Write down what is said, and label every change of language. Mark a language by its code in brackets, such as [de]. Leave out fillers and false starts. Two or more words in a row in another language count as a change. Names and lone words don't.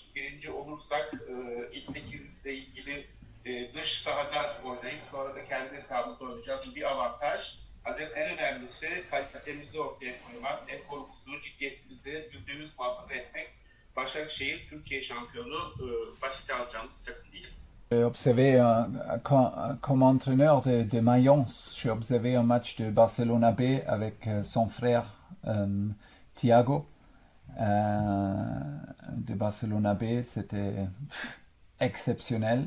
[tr] Birinci olursak ilk 8 ile ilgili dış sahada oynayıp sonra da kendi hesabımızda oynayacağımız bir avantaj. Ancak en önemlisi kalitemizi ortaya koymak, eforumuzu, ciddiyetimizi %100 muhafaza etmek. Başakşehir Türkiye şampiyonu basite alacağımız bir takım değil. [fr] J'ai observé comme entraîneur de Mayence, j'ai observé un match de Barcelona B avec son frère Thiago de Barcelona B. C'était exceptionnel.